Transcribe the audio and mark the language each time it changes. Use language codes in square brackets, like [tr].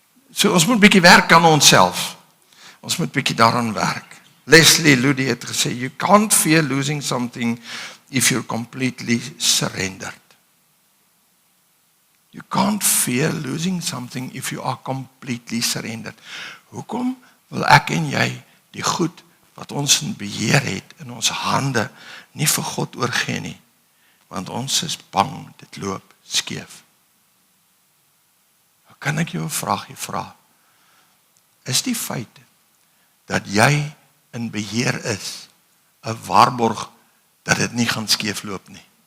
[af] So ons moet bietjie werk aan onsself. Ons moet bietjie daaraan werk. [en] Leslie Ludy [af] het gesê, [en] you can't fear losing something if you're completely surrendered. You can't fear losing something if you are completely surrendered. [af] Hoekom wil ek en jy die goed wat ons in beheer het in ons hande nie vir God oorgee nie? Want ons is bang, dit loop skeef. Kan ek jou 'n vraagie vra? Is die feit dat jy in beheer is 'n waarborg dat dit nie gaan skeefloop nie?